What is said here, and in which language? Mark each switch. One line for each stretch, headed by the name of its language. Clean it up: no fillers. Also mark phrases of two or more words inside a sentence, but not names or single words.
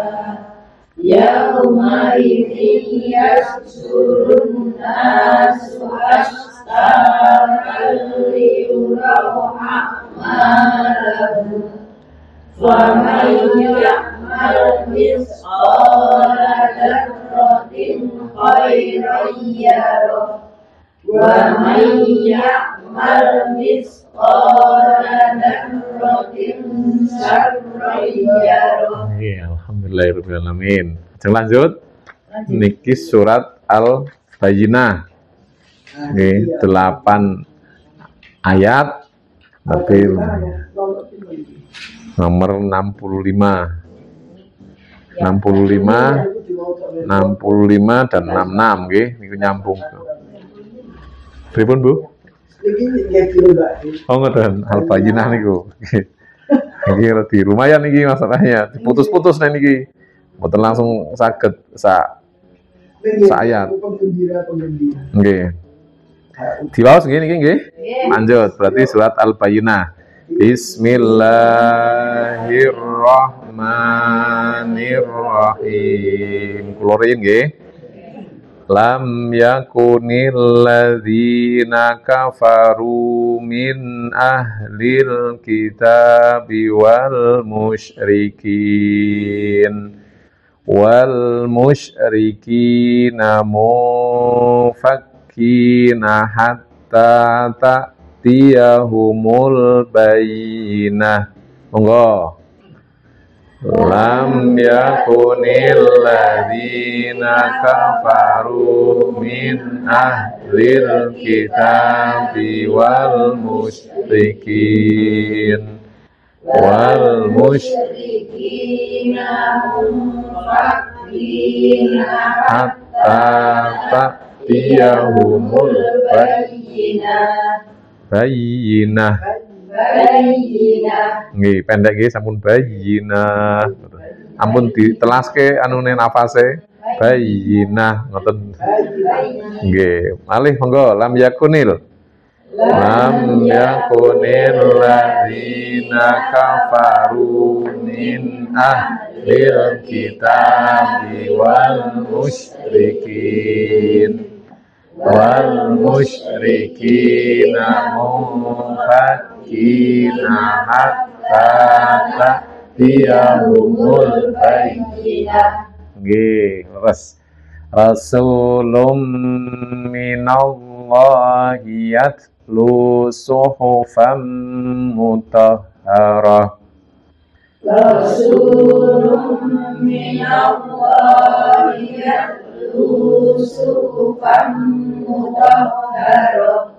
Arabic: يومئذ يحشر الناس أشتاتا ليروا أعمالهم فمن يعمل مثقال ذرة خيرا يره ومن يعمل مثقال ذرة شرا يره. الحمد لله الرحمن الرحيم.
Javanese: Lanjut. Niki surat Al-Bayyinah. Oke, 8 ayat. Tapi nomor 65. 65 dan 66 nggih niku nyambung. Pripun, Bu? Oh, ngoten Al-Bayyinah niku. Niki rada lumayan niki masalahnya. Diputus-putus niki. Mboten langsung saged sak ayat. Nggih. Diwaos nggih niki nggih. Lanjut berarti surat Al-Bayyinah.
Arabic: بسم الله الرحمن الرحيم.
Javanese: Kula riyin nggih.
Arabic: لم يكن الذين كفروا من أهل الكتاب والمشركين منفكين حتى تأتيهم البينة. Monggo. لم يكن الذين كفروا من أهل الكتاب والمشركين حتى تأتيهم البينة.
Javanese: Nggih, pendek nggih sampun bayyinah. Ampun ditelaske anune nafase bayyinah ngoten. Nggih, malih monggo
Arabic: لم يكن الذين كفروا من أهل الكتاب والمشركين منفكين حتى تأتيهم البينة.
Javanese: Nggih, leres.
Arabic: رسول من الله يتلو صحفا مطهرة. رسول من الله يتلو صحفا مطهرة